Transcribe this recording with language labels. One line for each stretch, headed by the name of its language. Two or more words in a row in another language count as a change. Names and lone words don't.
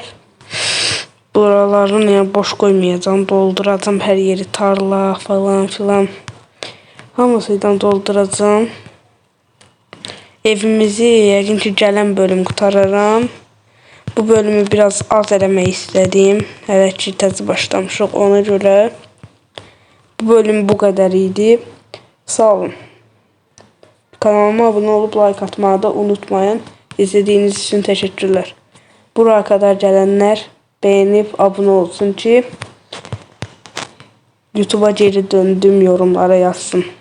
Turkish: Buralarını yani boş koymayacağım. Dolduracağım her yeri, tarla falan filan. Hamısıyla dolduracağım.
Azerbaijani: Evimizi yəqin ki gələn bölüm qutararam. Bu bölümü biraz az eləmək istədim. Hələ ki təzə başlamışıq, ona görə bu bölüm bu qədər idi. Sağ olun.
Turkish: Kanalıma abone olup like atmayı da unutmayın. İzlediğiniz için teşekkürler. Buraya kadar gelenler beğenip abone olsun ki YouTube'a geri döndüm yorumlara yazsın.